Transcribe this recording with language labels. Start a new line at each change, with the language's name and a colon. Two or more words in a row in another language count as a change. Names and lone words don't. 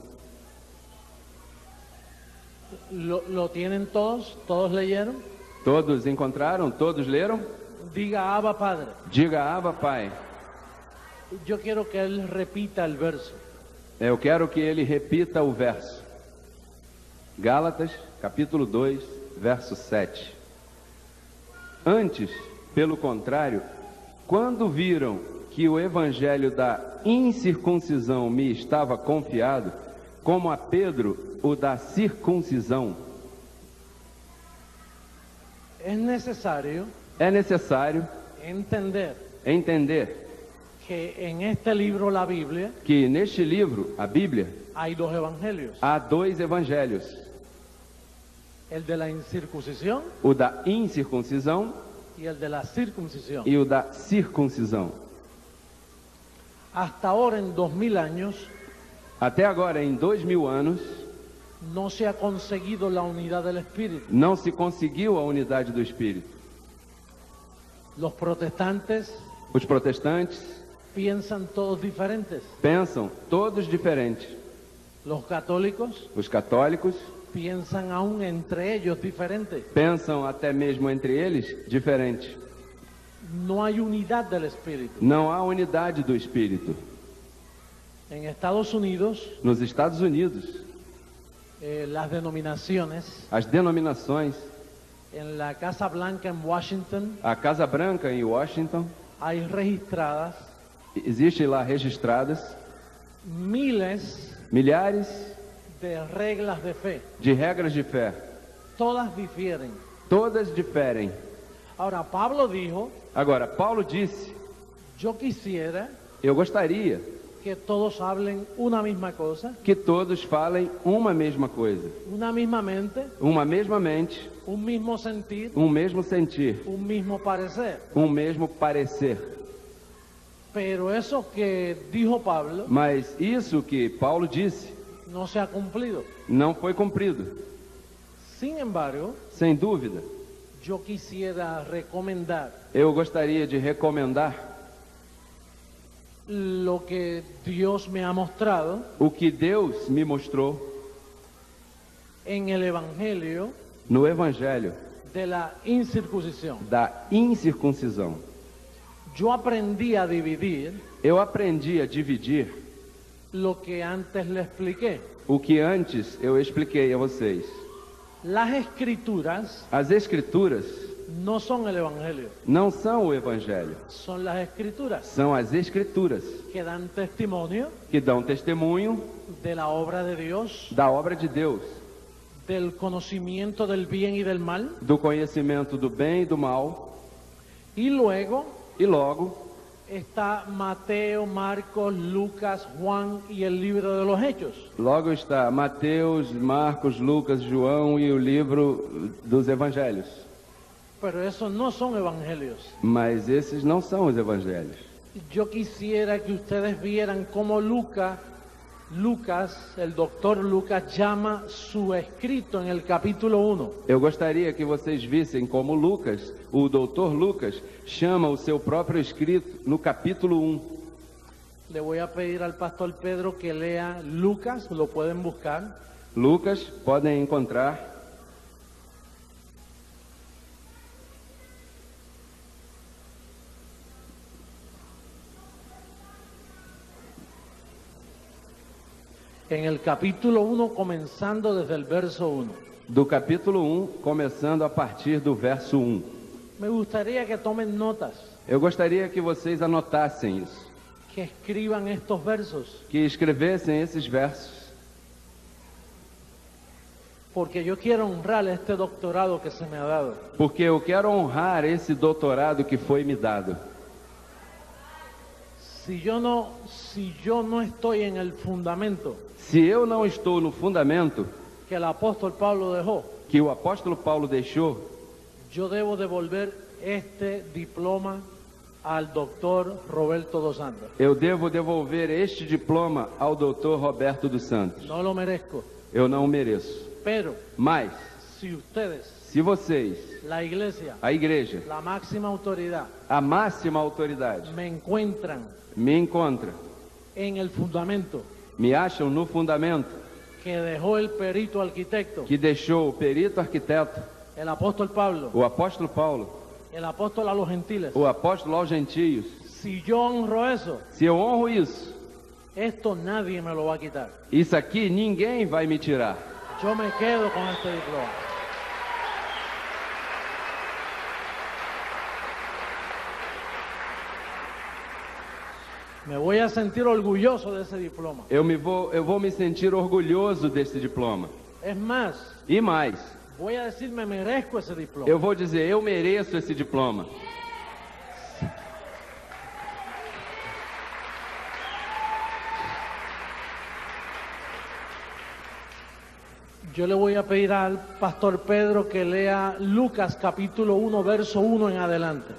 Spanish: ¿Lo tienen todos? ¿Todos leyeron?
Portuguese: Todos encontraram? Todos leram?
Spanish: Diga Abba Padre.
Portuguese: Diga Abba, Pai.
Spanish: Yo quiero que él repita el verso.
Portuguese: Eu quero que ele repita o verso. Gálatas, capítulo 2, verso 7. Antes, pelo contrário, quando viram que o evangelho da incircuncisão me estava confiado, como a Pedro o da circuncisão.
Spanish: Es necesario
Portuguese: É necessário
Spanish: entender que en este libro, la Biblia,
Portuguese: que neste livro, a Bíblia,
Spanish: hay 2 evangelios.
Portuguese: há 2 evangelhos.
Spanish: El de la incircuncisión
Portuguese: O da incircuncisão
Spanish: y el de la circuncisión.
Portuguese: e o da circuncisão.
Spanish: Hasta ahora, en 2000 años,
Portuguese: Até agora, em 2000 anos,
Spanish: no se ha conseguido la unidad del Espíritu.
Portuguese: não se conseguiu a unidade do Espírito.
Spanish: Los protestantes
Portuguese: Os protestantes
Spanish: piensan todos diferentes.
Portuguese: pensam todos diferentes.
Spanish: Los católicos
Portuguese: Os católicos
Spanish: piensan aún entre ellos diferentes.
Portuguese: pensam até mesmo entre eles diferente.
Spanish: No hay unidad del Espíritu.
Portuguese: Não há unidade do Espírito.
Spanish: En Estados Unidos,
Portuguese: Nos Estados Unidos,
Spanish: las denominaciones,
Portuguese: as denominações,
Spanish: en la Casa Blanca en Washington,
Portuguese: a Casa Branca em Washington,
Spanish: hay registradas
Portuguese: existem lá registradas
Spanish: miles
Portuguese: milhares
Spanish: de reglas de fe.
Portuguese: de regras de fé.
Spanish: Todas difieren.
Portuguese: Todas diferem.
Spanish: Ahora, Pablo dijo,
Portuguese: Agora, Paulo disse:
Spanish: yo quisiera
Portuguese: eu gostaria
Spanish: que todos hablen una misma cosa,
Portuguese: que todos falem uma mesma coisa,
Spanish: una misma mente,
Portuguese: uma mesma mente,
Spanish: un mismo sentir,
Portuguese: um mesmo sentir,
Spanish: un mismo parecer.
Portuguese: um mesmo parecer.
Spanish: Pero eso que dijo Pablo
Portuguese: Mas isso que Paulo disse
Spanish: no se ha cumplido.
Portuguese: não foi cumprido.
Spanish: Sin embargo,
Portuguese: Sem dúvida,
Spanish: yo quisiera recomendar
Portuguese: eu gostaria de recomendar
Spanish: lo que Dios me ha mostrado
Portuguese: o que Deus me mostrou
Spanish: en el Evangelio
Portuguese: no Evangelho
Spanish: de la incircuncisión.
Portuguese: da incircuncisão.
Spanish: Yo aprendí a dividir
Portuguese: Eu aprendi a dividir
Spanish: lo que antes le expliqué.
Portuguese: o que antes eu expliquei a vocês.
Spanish: Las escrituras
Portuguese: As Escrituras
Spanish: no son el Evangelio,
Portuguese: não são o Evangelho,
Spanish: son las escrituras
Portuguese: são as Escrituras
Spanish: que dan testimonio
Portuguese: que dão testemunho
Spanish: de la obra de Dios,
Portuguese: da obra de Deus,
Spanish: del conocimiento del bien y del mal,
Portuguese: do conhecimento do bem e do mal,
Spanish: y luego
Portuguese: e logo
Spanish: está Mateo, Marcos, Lucas, Juan y el libro de los Hechos.
Portuguese: logo está Mateus, Marcos, Lucas, João e o livro dos Evangelhos.
Spanish: Pero esos no son evangelios.
Portuguese: Mas esses não são os Evangelhos.
Spanish: Yo quisiera que ustedes vieran cómo Lucas, el doctor Lucas, llama su escrito en el capítulo 1.
Portuguese: Eu gostaria que vocês vissem como Lucas, o doutor Lucas, chama o seu próprio escrito no capítulo 1.
Spanish: Le voy a pedir al pastor Pedro que lea Lucas, lo pueden buscar.
Portuguese: Lucas, podem encontrar.
Spanish: En el capítulo 1, comenzando desde el verso 1.
Portuguese: Do capítulo 1, começando a partir do verso 1.
Spanish: Me gustaría que tomen notas,
Portuguese: Eu gostaria que vocês anotassem isso,
Spanish: que escriban estos versos,
Portuguese: que escrevessem esses versos,
Spanish: porque yo quiero honrar este doctorado que se me ha dado.
Portuguese: porque eu quero honrar esse doutorado que foi me dado.
Spanish: Si yo no estoy en el fundamento
Portuguese: Se eu não estou no fundamento
Spanish: que el apóstol Pablo dejó,
Portuguese: que o apóstolo Paulo deixou,
Spanish: yo debo devolver este diploma al doctor Roberto dos Santos.
Portuguese: eu devo devolver este diploma ao doutor Roberto dos Santos.
Spanish: No lo merezco,
Portuguese: Eu não o mereço.
Spanish: pero
Portuguese: Mas,
Spanish: si ustedes,
Portuguese: se vocês,
Spanish: la iglesia,
Portuguese: a igreja,
Spanish: la máxima autoridad,
Portuguese: a máxima autoridade,
Spanish: me encuentran
Portuguese: me encontra,
Spanish: en el fundamento
Portuguese: me acham no fundamento
Spanish: que dejó el perito arquitecto,
Portuguese: que deixou o perito arquiteto,
Spanish: el apóstol Pablo,
Portuguese: o apóstolo Paulo,
Spanish: el apóstol a los gentiles,
Portuguese: o apóstolo aos gentios,
Spanish: si yo honro eso,
Portuguese: se eu honro isso,
Spanish: esto nadie me lo va a quitar.
Portuguese: isso aqui ninguém vai me tirar.
Spanish: Yo me quedo con este diploma. Me voy a sentir orgulloso de ese diploma.
Portuguese: Eu vou me sentir orgulhoso desse diploma.
Spanish: Es más,
Portuguese: E mais,
Spanish: voy a decir me merezco ese diploma.
Portuguese: eu vou dizer, eu mereço esse diploma.
Spanish: Yo le voy a pedir al pastor Pedro que lea Lucas capítulo 1, verso 1 en adelante.